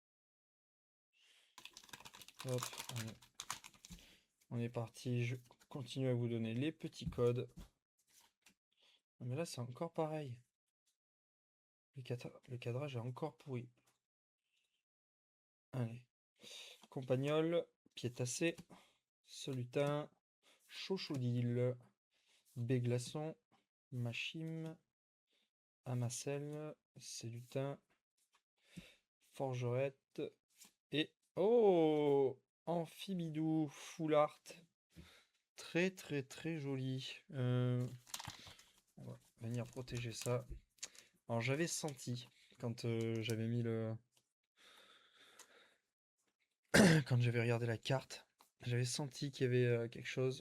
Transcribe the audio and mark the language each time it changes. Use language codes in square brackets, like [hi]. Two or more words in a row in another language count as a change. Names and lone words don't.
[fr] Hop, allez. On est parti, je continue à vous donner les petits codes. Mais là c'est encore pareil. Le cadrage est encore pourri. Allez. Compagnol, Piétassé, Solutin, Chochodil, Béglaçon, Machim, Amacel, Sélutin, Forgerette et... Oh, Amphibidou, [en] Full Art. [fr] Très très très joli. On va venir protéger ça. Alors j'avais senti quand j'avais mis le... quand j'avais regardé la carte, j'avais senti qu'il y avait quelque chose.